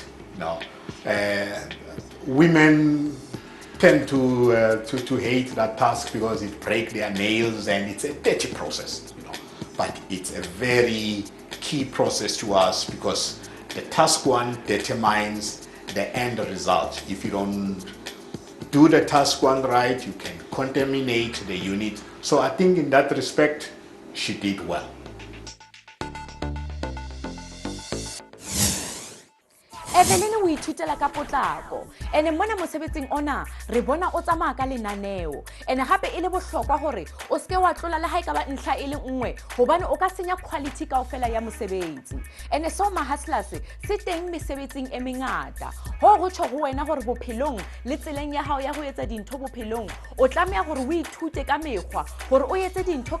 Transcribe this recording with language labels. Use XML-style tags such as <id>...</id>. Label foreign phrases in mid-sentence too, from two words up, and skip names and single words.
<en>No, women tend to hate that task because it breaks their nails and it's a dirty process, But it's a very key process to us because the task 1 determines the end result. If you don't do the task 1 right, you can contaminate the unit. So I think in that respect, she did well.</en> <st>Evelyn o ithutela ka potlako ene mona mosebetsing ona re bona o tsamaya ka lenaneo ene gape e le bohlokwa gore o seke wa tlola le ha ekaba ntlha e le nngwe gobane o ka senya quality kaofela ya mosebetsi ene so mahustlers se teng mesebetsing e mengata ho go tsho go wena gore bophelong le tseleng ya hao ya go etsa dintho bophelong o tlamea gore o ithute ka mekgwa gore o etse dintho</st>